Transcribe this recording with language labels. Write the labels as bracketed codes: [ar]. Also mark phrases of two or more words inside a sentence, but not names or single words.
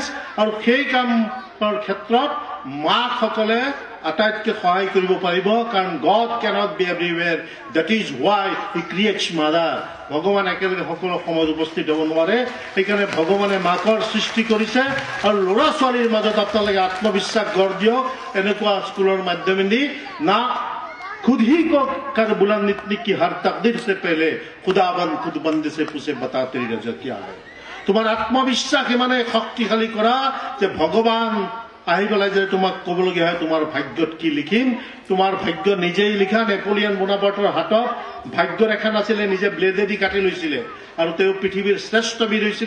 [as] আৰু সেই কামৰ ক্ষেত্ৰত মাকসকলে আটাইতকৈ সহায় কৰিব পাৰিব, কাৰণ [en] God can't be everywhere, that is why He creates mother. [as] ভগৱান একেলগে সকলো সময়ত উপস্থিত হ'ব নোৱাৰে, সেইকাৰণে ভগৱানে মাকৰ সৃষ্টি কৰিছে। আৰু ল'ৰা ছোৱালীৰ মাজত আপোনালোকে আত্মবিশ্বাস গঢ় দিয়ক। এনেকুৱা স্কুলৰ মাধ্যমেদি না [hi] खुद ही को कर बुलंद की हर तकदीर से पहले खुदाबंद खुद बंदे से पूछे बता तेरी रजा क्या है। [as] তোমাৰ আত্মবিশ্বাস ইমানে শক্তিশালী কৰা যে ভগৱান আহি পেলাই যে তোমাক ক'বলগীয়া হয় তোমাৰ ভাগ্যত কি লিখিম। তোমাৰ ভাগ্য নিজেই লিখা। নেপোলিয়ন বোনাপাৰ্টৰ হাতত ভাগ্য ৰেখা নাছিলে, নিজে ব্লেডেদি কাটি লৈছিলে আৰু তেওঁ পৃথিৱীৰ শ্ৰেষ্ঠ বীৰ হৈছিলে।